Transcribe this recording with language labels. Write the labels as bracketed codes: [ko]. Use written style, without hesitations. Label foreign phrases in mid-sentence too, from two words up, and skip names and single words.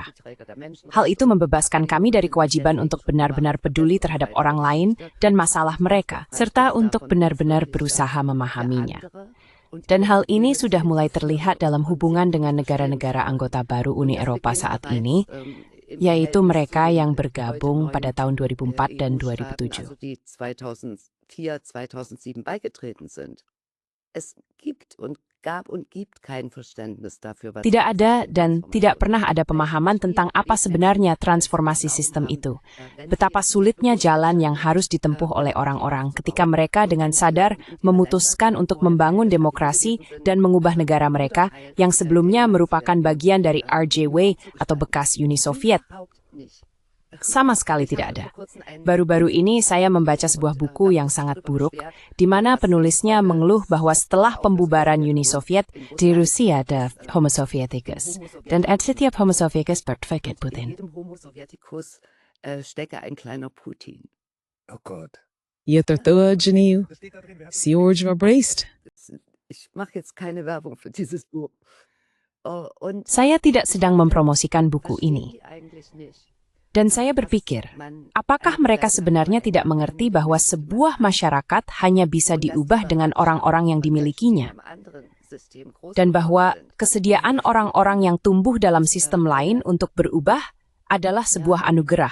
[id] Hal itu membebaskan kami dari kewajiban untuk benar-benar peduli terhadap orang lain dan masalah mereka, serta untuk benar-benar berusaha memahaminya. Dan hal ini sudah mulai terlihat dalam hubungan dengan negara-negara anggota baru Uni Eropa saat ini, yaitu mereka yang bergabung pada tahun 2004 dan 2007. [de] Es gibt und gab und gibt kein Verständnis dafür, was [id] Tidak ada dan tidak pernah ada pemahaman tentang apa sebenarnya transformasi sistem itu. Betapa sulitnya jalan yang harus ditempuh oleh orang-orang ketika mereka dengan sadar memutuskan untuk membangun demokrasi dan mengubah negara mereka yang sebelumnya merupakan bagian dari RJW atau bekas Uni Soviet. Sama sekali tidak ada. Baru-baru ini saya membaca sebuah buku yang sangat buruk, di mana penulisnya mengeluh bahwa setelah pembubaran Uni Soviet, di Rusia ada Homo Sovieticus. Dan setiap Homo Sovieticus berpikir Putin. [de] jedem Homo Sovieticus stecke ein kleiner Putin. Oh Gott. Je tortuga genio, si original braced. Ich mache jetzt keine Werbung für dieses Buch. Und [id] Saya tidak sedang mempromosikan buku ini. [de] eigentlich nicht. [id] Dan saya berpikir, apakah mereka sebenarnya tidak mengerti bahwa sebuah masyarakat hanya bisa diubah dengan orang-orang yang dimilikinya? Dan bahwa kesediaan orang-orang yang tumbuh dalam sistem lain untuk berubah adalah sebuah anugerah.